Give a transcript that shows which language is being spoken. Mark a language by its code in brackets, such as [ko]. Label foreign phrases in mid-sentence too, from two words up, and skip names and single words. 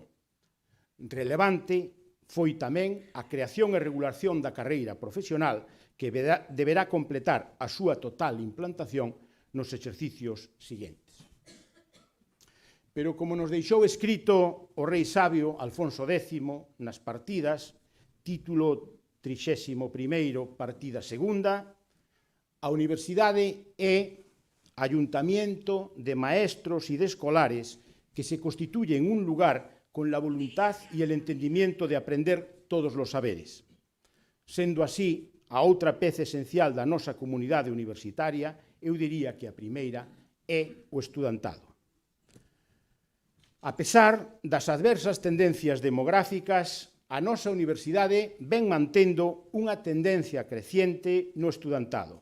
[gl] Relevante foi tamén a creación e regulación da carreira profesional que deberá completar a súa total implantación nos exercicios seguintes. Pero como nos deixou escrito o rei sabio Alfonso X nas partidas, título 31º, partida segunda, a universidade é [es] ayuntamiento de maestros y de escolares que se constituye en un lugar con la voluntad y el entendimiento de aprender [gl] todos os saberes. Sendo así, a outra peza esencial da nosa comunidade universitaria, eu diría que a primeira, é o estudantado. A pesar das adversas tendencias demográficas, a nosa universidade ven mantendo unha tendencia creciente no estudantado.